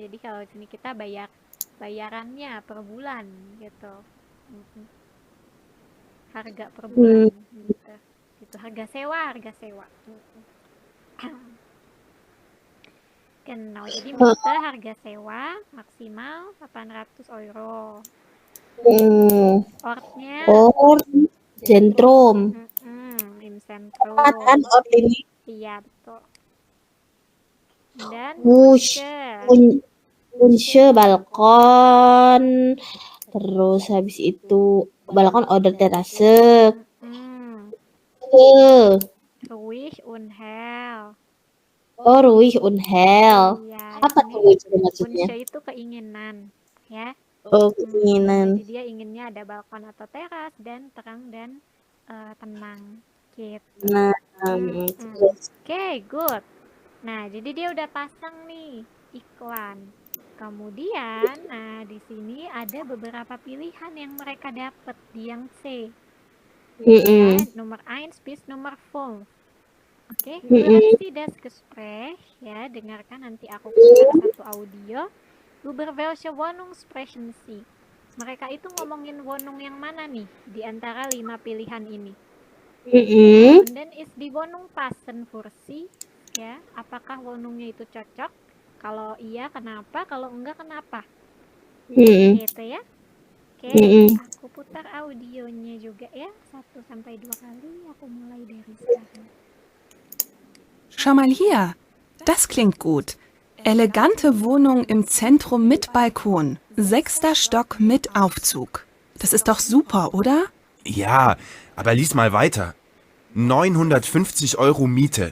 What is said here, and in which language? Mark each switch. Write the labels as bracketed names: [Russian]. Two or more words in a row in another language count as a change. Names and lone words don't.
[Indonesian] Jadi kalau di sini kita bayarannya per bulan gitu. Mm-mm. Harga per bulan gitu. Gitu harga sewa. Mm-mm. Genau, jadi Miete harga sewa maksimal 800 euro. Ortnya [German] Or Zentrum. im [Indonesian] Tepat kan [German] Zentrum. ort [Indonesian] ini? Iya, betul. Dan [German] Wush, Wünsche balkon. [Indonesian] Terus habis itu [German] balkon oder terase. Ruhig und hell. Oh, ruhig und hell. [Indonesian] Iya, Apa ini tuh itu maksudnya? Wünsche itu keinginan, ya. Oh, keinginan. Jadi dia inginnya ada balkon atau teras dan terang dan tenang gitu. Nah, terus. [English] Oke, good. [Indonesian] Nah, jadi dia udah pasang nih iklan. Kemudian, nah di sini ada beberapa pilihan yang mereka dapat di yang C. Ya, nomor 1 bis nomor 5. [German] Oke, hören Sie das Gespräch, [Indonesian] ya, dengarkan nanti aku putar satu audio. [German] Über welche Wohnung sprechen Sie? [Indonesian] Mereka itu ngomongin Wohnung yang mana nih di antara 5 pilihan ini? [German] Und dann ist die Wohnung passend für Sie? [Indonesian] Ya, apakah Wohnungnya itu cocok? Kalau iya, kenapa? Kalau enggak, kenapa? Gitu ya. Oke, aku putar audionya juga ya, 1 sampai 2 kali. Aku mulai dari sekarang. [German] Schau mal hier. Das klingt gut. Elegante Wohnung im Zentrum mit Balkon. 6. Stock mit Aufzug. Das ist doch super, oder? Ja, aber lies mal weiter. 950 Euro Miete.